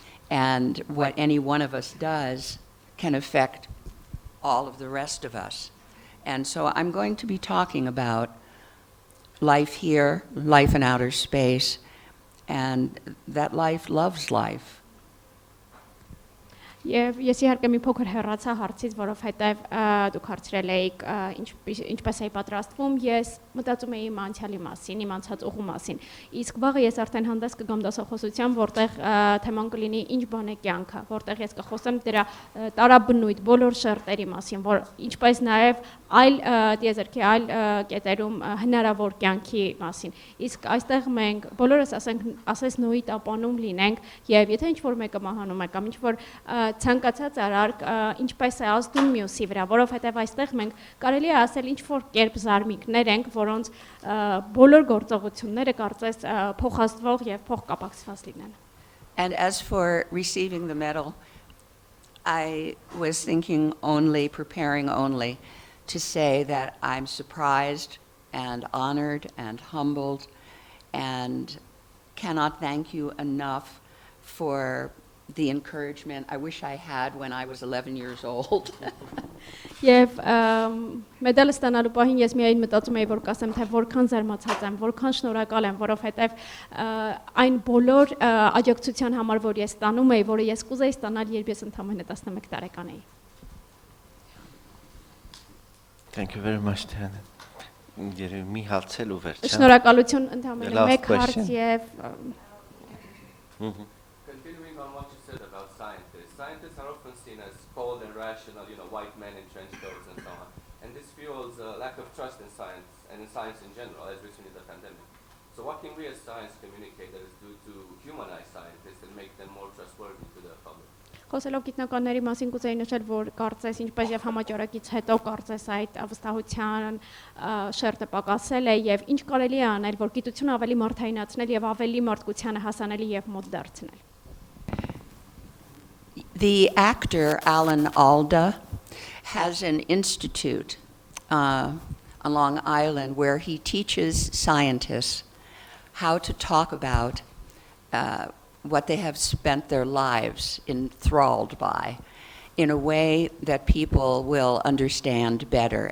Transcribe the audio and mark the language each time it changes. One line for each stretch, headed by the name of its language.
English: And what any one of us does can affect all of the rest of us. And so I'm going to be talking about life here, life in outer space, and that life loves life.
Armenian: Եվ ես իհարկե մի փոքր հեռացա հարցից, որովհետև դուք հարցրել եք ինչպես էի պատրաստվում, ես մտածում էի իմ անցյալի մասին, իմ անցած ուղու մասին։ Իսկ վաղը ես արդեն հանդես կգամ դասախոսությամբ, որտեղ թեման կլինի ինչ բան է կյանքը, որտեղ ես կխոսեմ դրա տարաբնույթ բոլոր շերտերի մասին, որ ինչպես նաև այլ տիեզերքի այլ կետերում հնարավոր կյանքի մասին։ Իսկ այստեղ մենք բոլորս ասես նոյի տապանում լինենք, եւ եթե ինչ որ մեկը մահանում է կամ ինչ որ ցանկացած արարք ինչպես է ազդում մյուսի վրա, որովհետև այստեղ մենք կարելի է ասել ինչ որ կերպ զարմիկներ ենք, որոնց բոլոր գործողությունները կարծես փոխազդվող եւ փոխկապակցված լինեն։
English: And as for receiving the medal, I was thinking preparing only to say that I'm surprised and honored and humbled and cannot thank you enough for the encouragement I wish I had when I was 11 years old.
Armenian: Եվ մեդալը ստանալու պահին ես միայն մտածում էի, որ կասեմ, թե որքան զարմացած եմ, որքան շնորհակալ եմ, որովհետև այն բոլոր աջակցության համար, որ ես ստանում էի, որը ես կուզեի ստանալ, երբ ես ընդամենը 11 տարեկան էի։
English: Thank you very much, Դայան։
Armenian: Երևի հալցել ու վերջ։ Շնորհակալություն ընդամենը մեկ հարց եւ
English: Continuing on what you said about scientists. Scientists are often seen as cold and rational, white men in trench coats and so on. And this fuels a lack of trust in science and in science in general, as we've seen in the pandemic. So what can we as science communicate that is due to humanize scientists and make them more trustworthy to the public?
Armenian: Խոսելով գիտնականների մասին կուզեի նշել, որ կարծես ինչպես եւ համաճարակից հետո կարծես այդ վստահության շերտը պակասել է եւ ինչ կարելի է անել, որ գիտությունը ավելի մարդայնացնել եւ ավելի մարդկությանը հասանելի եւ մոտ դարձնել։
English: The actor Alan Alda has an institute on Long Island where he teaches scientists how to talk about what they have spent their lives enthralled by in a way that people will understand better.